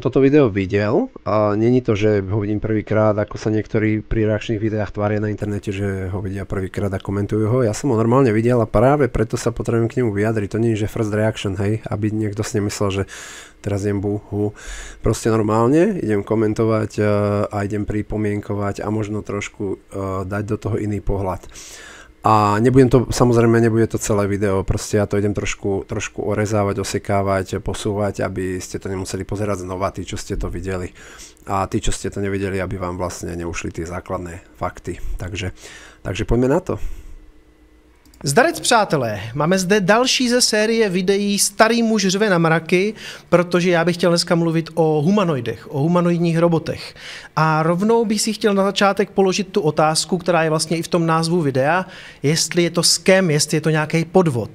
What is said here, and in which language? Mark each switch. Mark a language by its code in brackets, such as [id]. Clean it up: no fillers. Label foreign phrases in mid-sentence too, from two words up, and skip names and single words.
[sk] toto video videl a není to, že ho vidím prvýkrát, ako sa niektorí pri reakčných videách tvária na internete, že ho vidia prvýkrát a komentujú ho. Ja som ho normálne videl a práve preto sa potrebujem k nemu vyjadriť. To nie je, že [en] first reaction, [sk] hej, aby niekto si nemyslel, že teraz idem búhu. Proste normálne idem komentovať a idem pripomienkovať a možno trošku dať do toho iný pohľad. A samozrejme nebude to celé video, proste ja to idem trošku orezávať, osekávať, posúvať, aby ste to nemuseli pozerať znova, tí, čo ste to videli. A tí, čo ste to nevideli, aby vám vlastne neušli tie základné fakty. Takže poďme na to. [cs] Zdarec přátelé, máme zde další ze série videí Starý muž řve na mraky, protože já bych chtěl dneska mluvit o humanoidech, o humanoidních robotech. A rovnou bych si chtěl na začátek položit tu otázku, která je vlastně i v tom názvu videa, jestli je to scam, jestli je to nějaký podvod.